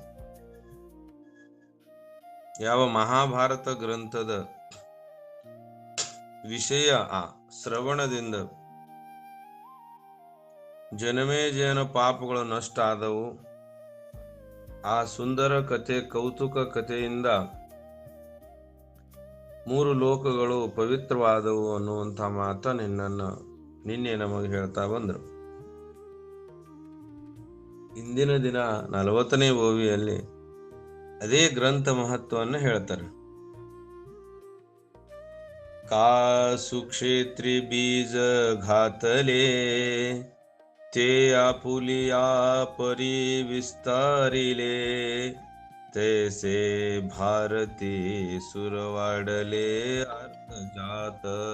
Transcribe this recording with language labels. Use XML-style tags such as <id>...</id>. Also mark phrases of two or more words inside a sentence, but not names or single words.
<kn>ಯಾವ ಮಹಾಭಾರತ ಗ್ರಂಥದ ವಿಷಯ ಶ್ರವಣದಿಂದ ಜನಮೇಜಯನ ಪಾಪಗಳು ನಷ್ಟ ಆದವು, ಆ ಸುಂದರ ಕಥೆ ಕೌತುಕ ಕಥೆಯಿಂದ 3 ಲೋಕಗಳು ಪವಿತ್ರವಾದವು ಅನ್ನುವಂಥ ಮಾತ ನಿನ್ನೆ ನಮಗೆ ಹೇಳ್ತಾ ಬಂದರು. ಇಂದಿನ ದಿನ 40ನೇ ಓವಿಯಲ್ಲಿ ಅದೇ ಗ್ರಂಥ ಮಹತ್ವವನ್ನು ಹೇಳ್ತಾರೆ.</kn> <mr>का सुक्षेत्री बीज घातले ते आपुलिया परी विस्तारिले तैसे भारती सुरवाडले अर्थ जात</mr>